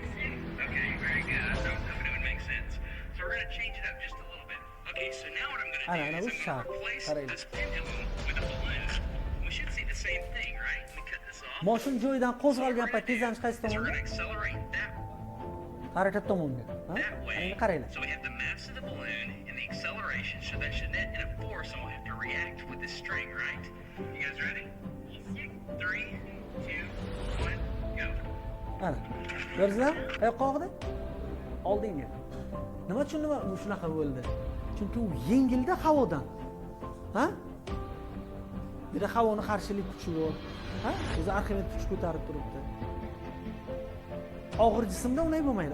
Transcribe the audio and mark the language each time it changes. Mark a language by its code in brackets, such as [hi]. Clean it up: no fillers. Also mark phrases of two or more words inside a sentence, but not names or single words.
[uz] Ana bu shar. Qaraylik. Moshin joyidan qo'zg'algan payt tezlanish qaysi tomonga? Harakat tomonga. Ha? Endi qaraylik. [en] So we have the mass of the balloon and the acceleration, so that should net in a force, and we'll have to react with this string, right? You guys ready? Yes, sir. 3, 2, 1, go. [uz] Ana. Ko'rdingizlar? Qayoqqa og'di? Oldinga. Nima uchun shunaqa bo'ldi? Chunki u yengilda havodan. Ha? Bir havoni qarshilik kuchi bor. Ha? O'zi Arximed kuch ko'tarib turibdi. Og'ir jismda unday bo'lmaydi.